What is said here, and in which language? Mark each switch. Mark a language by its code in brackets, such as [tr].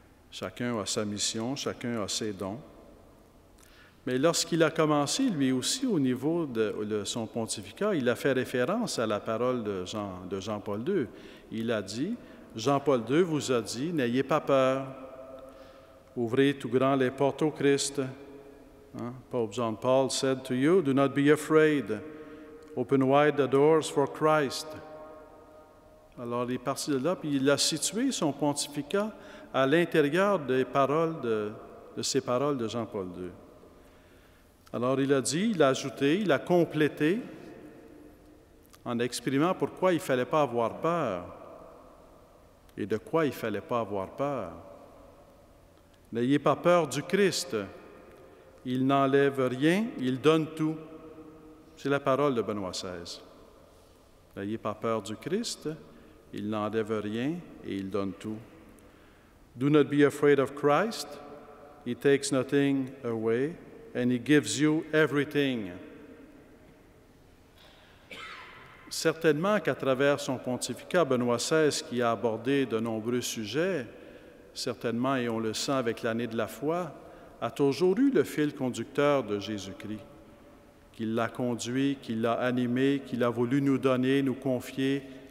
[fr] Chacun a sa mission, chacun a ses dons. Mais lorsqu'il a commencé, lui aussi, au niveau de son pontificat, il a fait référence à la parole de Jean-Paul II. Il a dit, Jean-Paul II vous a dit, n'ayez pas peur, ouvrez tout grand les portes au Christ. [en] Pope John Paul said to you, do not be afraid, open wide the doors for Christ. [fr] Alors, il est parti de là, puis il a situé son pontificat à l'intérieur des paroles de ces paroles de Jean-Paul II. Alors, il a dit, il a ajouté, il a complété en exprimant pourquoi il ne fallait pas avoir peur et de quoi il ne fallait pas avoir peur. N'ayez pas peur du Christ. Il n'enlève rien, il donne tout. C'est la parole de Benoît XVI. N'ayez pas peur du Christ, il n'enlève rien et il donne tout. [en] Do not be afraid of Christ. He takes nothing away. And he gives you everything. [fr] Certainement qu'à travers son pontificat, Benoît XVI, qui a abordé de nombreux sujets, certainement, et on le sent avec l'année de la foi, a toujours eu le fil conducteur de Jésus-Christ, qu'il l'a conduit, qu'il l'a animé, qu'il a voulu nous donner, nous confier.